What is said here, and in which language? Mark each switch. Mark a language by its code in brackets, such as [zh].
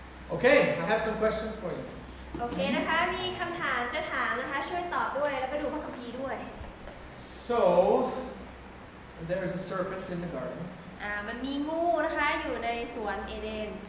[en] Okay, I have some questions for you. [th] โอเคนะคะมีคำถามจะถามนะคะช่วยตอบด้วยแล้วก็ดูพระคัมภีร์ด้วย [en] So, there's a serpent in the garden. [th] มันมีงูนะคะอยู่ในสวนเอเดน